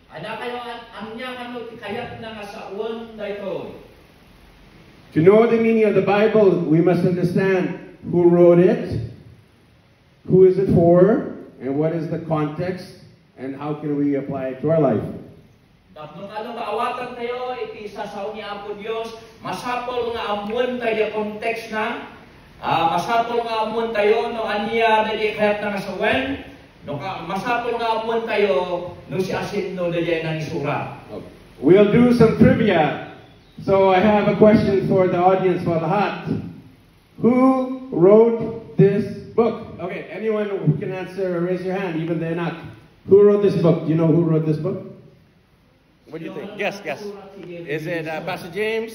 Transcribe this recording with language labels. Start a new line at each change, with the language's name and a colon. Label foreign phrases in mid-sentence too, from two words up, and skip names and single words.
English: To know the meaning of the Bible, we must understand who wrote it, who is it for, and what is the context, and how can we apply it to our life.
Iloko: Tapos ano kaawatan tayo, iti sasaw ni Apo Dios, masapol nga amuan tayo context na, masapol nga amuan tayo no aniya dali kahit na nasawen, no masapol nga amuan tayo no si asin no dali nang isura.
English: We'll do some trivia. So I have a question for the audience for lahat. Who wrote this book? Okay, anyone who can answer, raise your hand, even they're not. Who wrote this book? Do you know who wrote this book? What do you think? Guess. Is it Pastor James?